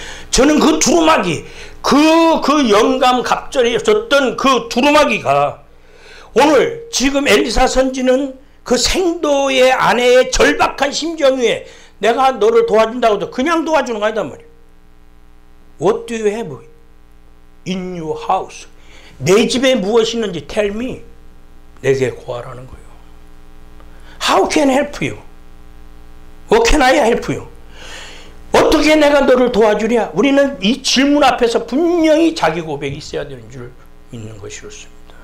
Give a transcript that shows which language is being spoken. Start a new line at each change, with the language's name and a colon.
Korean: 저는 그 두루마기, 그 영감 갑절에 있었던 그 두루마기가 오늘 지금 엘리사 선지는 그 생도의 아내의 절박한 심정 위에 내가 너를 도와준다고 해도 그냥 도와주는 거 아니단 말이야.
English: What do you have in your house?
Korean: 내 집에 무엇이 있는지
English: tell me.
Korean: 내게 구하라는 거예요.
English: How can I help you? What can I help you?
Korean: 어떻게 내가 너를 도와주랴? 우리는 이 질문 앞에서 분명히 자기 고백이 있어야 되는 줄 믿는 것이었습니다.